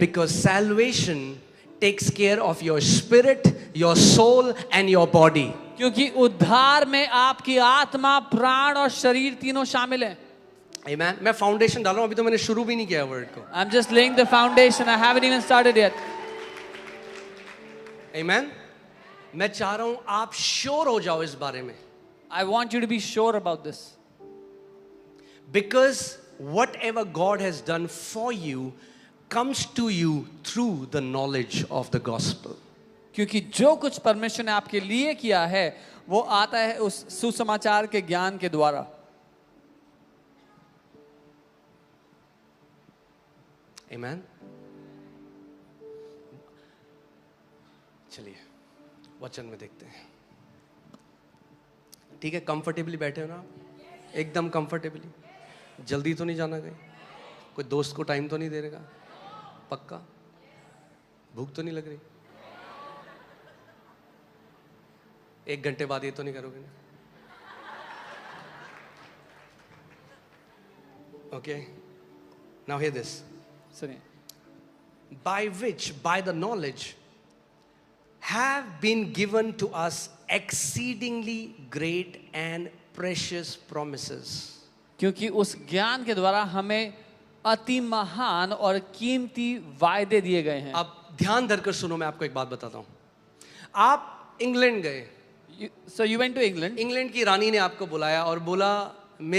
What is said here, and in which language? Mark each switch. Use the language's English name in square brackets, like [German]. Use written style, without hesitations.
[English] Because salvation takes care of your spirit, your soul and your body. [Hindi] क्योंकि उद्धार में आपकी आत्मा, प्राण और शरीर तीनों शामिल हैं। [English] Amen. [Hindi] मैं फाउंडेशन डाल रहा हूं, अभी तो मैंने शुरू भी नहीं किया वर्ड को। [English] I'm just laying the foundation. I haven't even started yet. Amen. [Hindi] मैं चाह रहा हूं आप श्योर हो जाओ इस बारे में। [English] I want you to be sure about this. Because whatever God has done for you comes to you through the knowledge of the gospel. [Hindi] क्योंकि जो कुछ परमेश्वर ने आपके लिए किया है वो आता है उस सुसमाचार के ज्ञान के द्वारा। [English] Amen. [Hindi] चलिए वचन में देखते हैं। ठीक है, कंफर्टेबली बैठे हो ना आप? एकदम कंफर्टेबली। जल्दी तो नहीं जाना कहीं? कोई दोस्त को टाइम तो नहीं दे रहेगा? पक्का? भूख तो नहीं लग रही? 1 घंटे बाद ये तो नहीं करोगे ना? [English] Okay. Now hear this. [Hindi] सुनिए, [English] By which, by the knowledge, have been given to us exceedingly great and precious promises. [Hindi] क्योंकि उस ज्ञान के द्वारा हमें अति महान और कीमती वायदे दिए गए हैं। अब ध्यान धरकर सुनो, मैं आपको एक बात बताता हूं। आप इंग्लैंड गए। [English] So you went to England. [Hindi] England की रानी ने आपको बुलाया और बोला मेरे